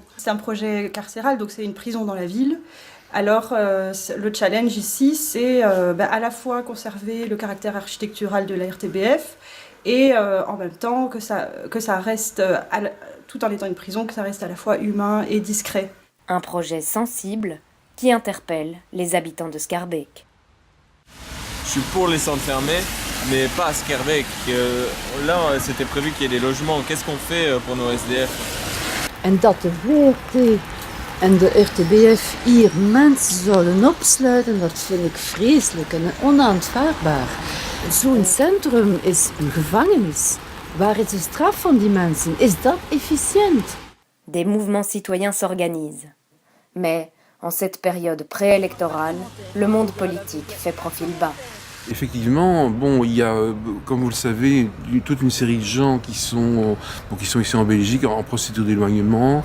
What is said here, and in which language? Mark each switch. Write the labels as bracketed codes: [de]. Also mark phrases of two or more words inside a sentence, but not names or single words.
[fr] C'est un projet carcéral, donc c'est une prison dans la ville. Alors le challenge ici, c'est à la fois conserver le caractère architectural de la RTBF et en même temps que ça reste, tout en étant une prison, que ça reste à la fois humain et discret. Un projet sensible qui interpelle les habitants de Schaerbeek. Je suis pour les centres fermés, mais pas à Schaerbeek. Là, c'était prévu qu'il y ait des logements. Qu'est-ce qu'on fait pour nos SDF? [nl] En dat de VRT en de RTBF hier mensen zouden opsluiten, dat vind ik vreselijk en onaanvaardbaar. Zo'n centrum is een gevangenis. Waar is de straf van die mensen? Is dat efficiënt? [fr] Des mouvements citoyens s'organisent. Mais en cette période préélectorale, le monde politique fait profil bas. Effectivement, il y a, comme vous le savez, toute une série de gens qui sont ici en Belgique en procédure d'éloignement.